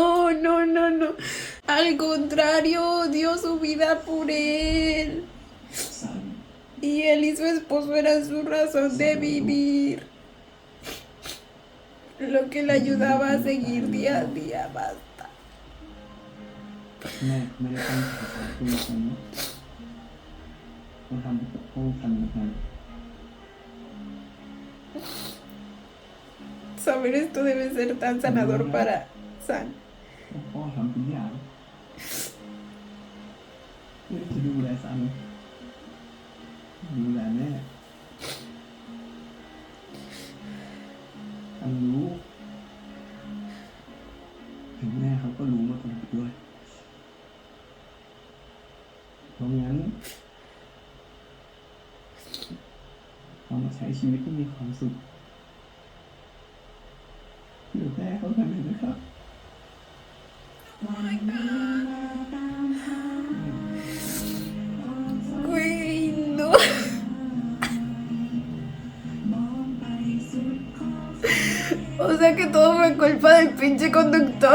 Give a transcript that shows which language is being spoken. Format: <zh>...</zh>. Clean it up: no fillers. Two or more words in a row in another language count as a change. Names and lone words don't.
<es>Al contrario, dio su vida por él.</es> <th>ซัน</th> <es>Y él y su esposo eran su razón de vivir. Lo que le ayudaba a seguir día a día, basta.</es> <th>แม่ไม่ได้ตั้งใจจะช่วยฉันเขาทำให้ปกป้องฉันนะครับ</th> <es>Saber esto debe ser tan sanador para Sam.</es> <th>พ่อทำทุกอย่างเพื่อจะดูแลซันดูแลแม่ซันรู้ถึงแม่เขาก็รู้มาตลอดด้วยเพราะงั้นเรามาใช้ชีวิตที่มีความสุขอยู่แม่เขากันเลยนะครับ</th> <es>Güey, no. O sea que todo fue culpa del pinche conductor.</es>